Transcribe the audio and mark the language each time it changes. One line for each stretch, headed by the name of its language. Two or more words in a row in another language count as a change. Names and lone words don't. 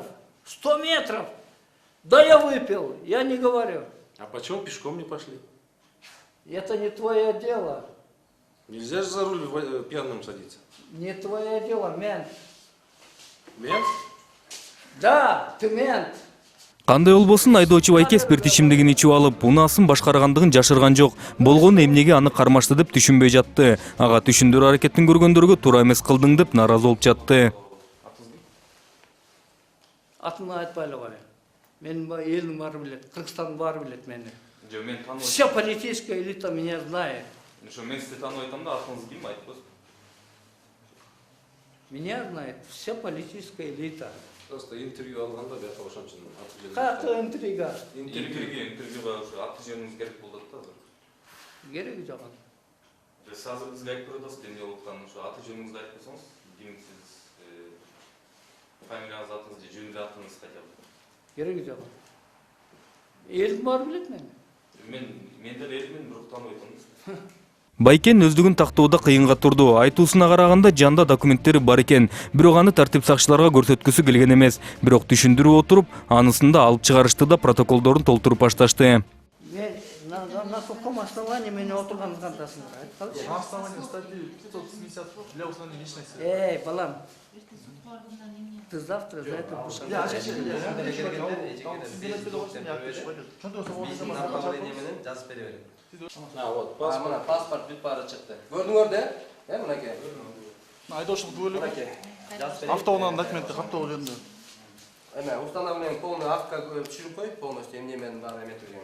Russian: 100 метров. Да я выпил, я не говорю. А почему пешком не пошли? Это не твое дело. Нельзя же за руль пьяным садиться. Не твое дело, мент. Мент? Да, ты мент.
Kyrgyz: Кандай болбосун айдоочу Байке спирт ичимдигин ичип алып, унаасын башкаргандыгын жашырган жок. Болгону эмнеге аны кармашты деп түшүнбөй жатты. Ага түшүндүрүү аракетин көргөндөргө туура эмес кылдың деп нааразы болуп жатты. Атымды айтпайлы бар. Мен элим баары билет, Кыргызстан баары билет мени. Жо, мен тааныбайм.
Russian: Вся политическая элита меня знает.
Kyrgyz: Ошо мен сизди тааныбай атам да атыңыз ким айтпайсыз?
Russian: Меня знает вся политическая элита.
Kyrgyz: Просто интервью алганда бияка ошон үчүн аты жөнүн.
Russian: Какая интрига?
Kyrgyz: Интервьюга ушу аты жөнүңүз керек болот да. Керек жок. Сиз азыр бизге айтып бересиз, эмне болуп атканын, ушу аты жөнүңүздү айтып койсоңуз, ким сиз, фамилияңыз, атыңыз же жөнүндө атыңыз
Russian: хотя бы.
Kyrgyz: Керек жок. Элим баары билет мени. Мен деле элимин бирок тааныбай атам. Байкен өздүгүн тактоодо кыйынга турду. Айтуусуна караганда жанда документтери бар экен, бирок аны тартип сакчыларга көрсөткүсү келген эмес. Бирок түшүндүрүп отуруп, анысын да алып чыгарышты да протоколдорун толтуруп башташты. Мен
Russian: на каком основании
Kyrgyz: мени отурганын кантасыңдар? Айткалычы.
Russian: На основании статьи 580 для установления личности. Балам, ты завтра за это будешь отвечать.
Kyrgyz: Биздин направление менен жазып бере берем. Вот, Мына паспорт бүт баары чыкты. Көрдүңөр да? Мынакей. Айдоочулук бөлүгү. Мынакей. Жазып берем. Автоунаанын документи каттоо жөнүндө.
Russian: Установление полный
Kyrgyz: актка түшүрүп кой, полностью эмне менен баары эметилген.